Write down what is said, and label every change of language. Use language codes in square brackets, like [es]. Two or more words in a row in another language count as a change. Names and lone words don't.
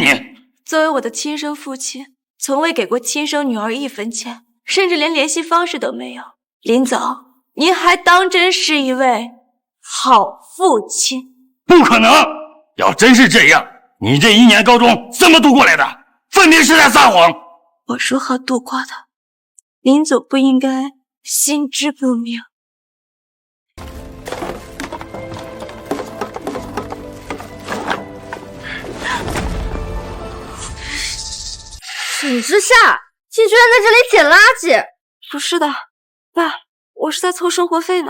[zh] 作為我的親生父親，從未給過親生女兒1分錢，甚至連聯繫方式都沒有。林總，您還當真是一位好父親？不可能！要真是這樣，你這1年高中怎麼度過來的？分明是在撒謊！我如何度過的？林總不應該心知不明。沈之夏，你居然在這裡撿垃圾！不是的，爸，我是在湊生活費呢。